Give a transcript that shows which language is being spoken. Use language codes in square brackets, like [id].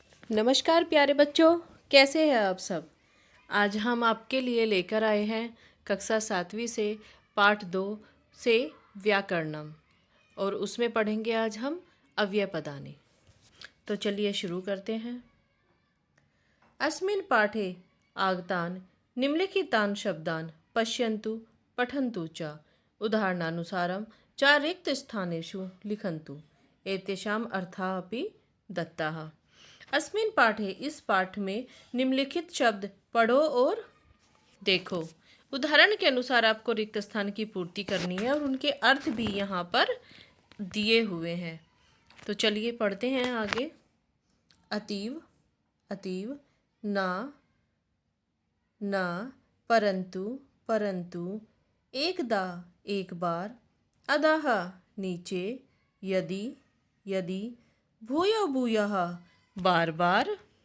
[hi] नमस्कार प्यारे बच्चों, कैसे हैं आप सब। आज हम आपके लिए लेकर आए हैं कक्षा 7वीं से पाठ 2 से व्याकरणम और उसमें पढ़ेंगे आज हम अव्ययपदानि। तो चलिए शुरू करते हैं। [sa] अस्मिन् पाठे आगतान् निम्नलिखितान् शब्दान् पश्यन्तु पठन्तु च उदाहरणानुसारं च रिक्तस्थानेषु लिखन्तु। एतेषाम् अर्थाः अपि दत्ताः। अस्मिन् पाठे, [hi] इस पाठ में निम्नलिखित शब्द पढ़ो और देखो। उदाहरण के अनुसार आपको रिक्त स्थान की पूर्ति करनी है और उनके अर्थ भी यहाँ पर दिए हुए हैं। तो चलिए पढ़ते हैं आगे। अतीव, अतीव, ना, ना, परंतु, परंतु, एकदा, एक बार, अधः, नीचे, यदि, यदि, भूयो भूयः, बार बार,